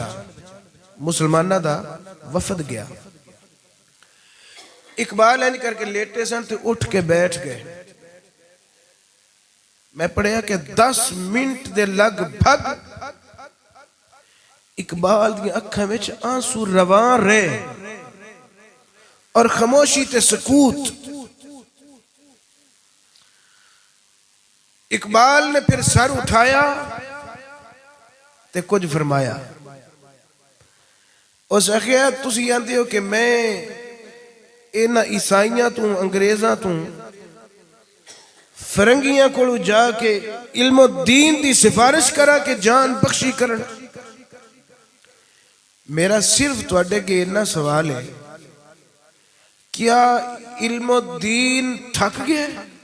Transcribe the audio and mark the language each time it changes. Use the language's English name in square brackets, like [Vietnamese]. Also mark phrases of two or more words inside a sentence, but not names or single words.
[Punjabi] مسلمانہ دا وفد گیا. اقبال این کر کے لیٹے سن تو اٹھ کے بیٹھ گئے. میں پڑھیا کہ 10 منٹ دے لگ بھگ اقبال دی اکھاں وچ آنسو روان رہے اور خاموشی تے سکوت. اقبال نے پھر سر اٹھایا تے کچھ فرمایا. اس آخیا تسی آندے ہو کہ میں اینا عیسائیاں تو انگریزاں تو فرنگیاں کو جا کے علم الدین دی سفارش کرا کہ جان بخشی کرن. [Urdu] میرا صرف توڑے کے اتنا سوال ہے, کیا علم الدین تھک گیا ہے؟